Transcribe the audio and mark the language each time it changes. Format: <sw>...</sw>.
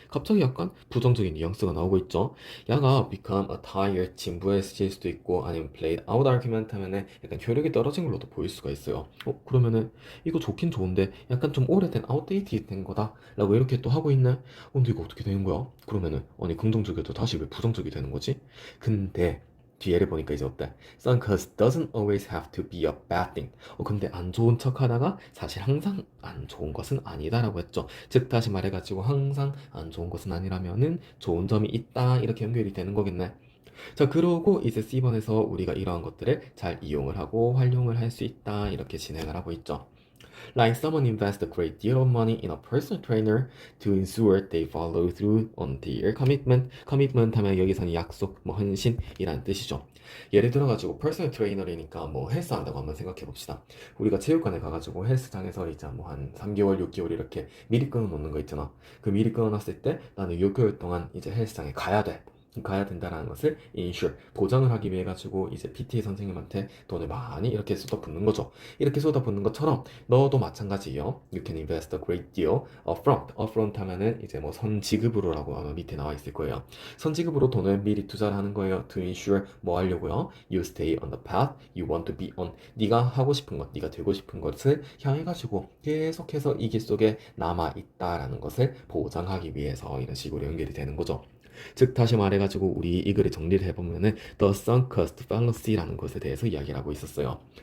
<ko>갑자기 약간 부정적인 뉘앙스가 나오고 있죠. 야가</ko> <en>become a tired,</en> <ko>진부해질 수도 있고 아니면</ko> <en>played out argument</en> <ko>하면은 약간 효력이 떨어진 걸로도 보일 수가 있어요. 그러면은 이거 좋긴 좋은데 약간 좀 오래된 outdated 된 거다 라고 이렇게 또 하고 있네. 근데 이거 어떻게 되는 거야? 그러면은 아니 긍정적이어도 다시 왜 부정적이 되는 거지? 근데 뒤에를 보니까 이제 어때?</ko> <en>Some cause doesn't always have to be a bad thing.</en> <ko>근데 안 좋은 척 하다가 사실 항상 안 좋은 것은 아니다라고 했죠. 즉 다시 말해가지고 항상 안 좋은 것은 아니라면은 좋은 점이 있다 이렇게 연결이 되는 거겠네. 자, 그러고 이제 C번에서 우리가 이러한 것들을 잘 이용을 하고 활용을 할 수 있다 이렇게 진행을 하고 있죠.</ko> <en>Like someone invests a great deal of money in a personal trainer to ensure they follow through on their commitment.</en> <ko>commitment 하면 여기서는 약속, 뭐 헌신이라는 뜻이죠. 예를 들어가지고 퍼스널 트레이너리니까 뭐 헬스 한다고 한번 생각해 봅시다. 우리가 체육관에 가가지고 헬스장에서 이제 뭐 한 3개월, 6개월 이렇게 미리 끊어 놓는 거 있잖아. 그 미리 끊어 놨을 때 나는 6개월 동안 이제 헬스장에 가야 돼. 가야 된다라는 것을 insure, 보장을 하기 위해 가지고 이제 PT 선생님한테 돈을 많이 이렇게 쏟아붓는 거죠. 이렇게 쏟아붓는 것처럼 너도 마찬가지예요.</ko> <en>You can invest a great deal upfront.</en> <ko>upfront 하면은 이제 뭐 선지급으로라고 아마 밑에 나와 있을 거예요. 선지급으로 돈을 미리 투자를 하는 거예요.</ko> <en>To ensure</en> <ko>뭐 하려고요?</ko> <en>You stay on the path you want to be on.</en> <ko>네가 하고 싶은 것, 네가 되고 싶은 것을 향해 가지고 계속해서 이 길 속에 남아 있다라는 것을 보장하기 위해서 이런 식으로 연결이 되는 거죠. 즉 다시 말해가지고 우리 이 글을 정리를 해보면은 The sunk cost fallacy라는 것에 대해서 이야기를 하고 있었어요.</ko>